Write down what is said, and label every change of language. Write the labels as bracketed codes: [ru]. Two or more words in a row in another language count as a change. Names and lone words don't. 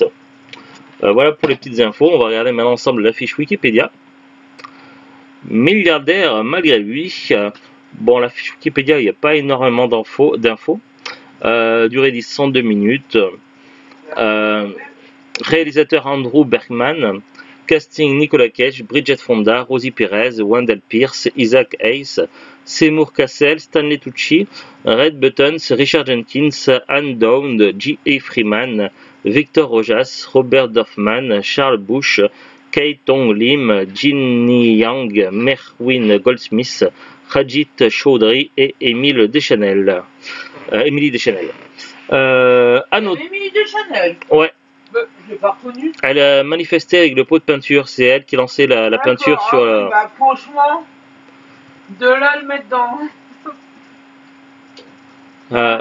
[fr] Voilà pour les petites infos. On va regarder maintenant ensemble la fiche Wikipédia. Milliardaire malgré lui. Bon, la fiche Wikipédia, il n'y a pas énormément d'infos. Durée 102 minutes. Réalisateur Andrew Bergman. Casting Nicolas Cage, Bridget Fonda, Rosie Perez, Wendell Pierce, Isaac Hayes, Seymour Cassel, Stanley Tucci, Red Buttons, Richard Jenkins, Anne Down, J.A. Freeman, Victor Rojas, Robert Dorfman, Charles Busch, Kai Tong Lim, Ginny Yang, Merwin Goldsmith, Rajit Chaudhry et Émilie Deschanel. Émilie Deschanel. Ouais. Je l'ai pas reconnu. Elle a manifesté avec le pot de peinture, c'est elle qui lançait la peinture sur la... Bah, franchement, de là le mettre dans...